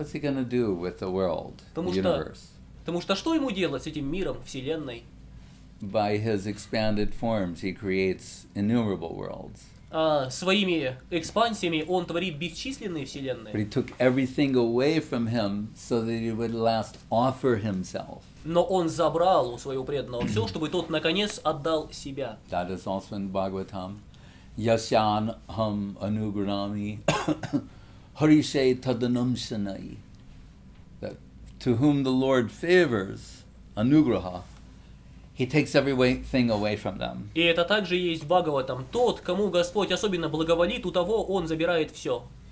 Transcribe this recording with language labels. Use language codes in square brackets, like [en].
[en] What's he going to do with the world, the universe? [ru] Потому что что ему делать с этим миром, вселенной? [en] By his expanded forms, he creates innumerable worlds. [ru] Своими экспансиями он творит бесчисленные [en] But [ru] вселенные. [en] he took everything away from him so that he would last offer himself. [ru] Но он забрал у своего преданного все, чтобы тот наконец отдал себя. [en] That is also in Bhagavatam. [sa] Yasyan ham anugrami harishe tadanamshanai. [en] That to whom the Lord favors, anugraha, he takes everything away from them. [ru] И это также есть в Бхагаватам. Тот, кому Господь особенно благоволит, у того он забирает все.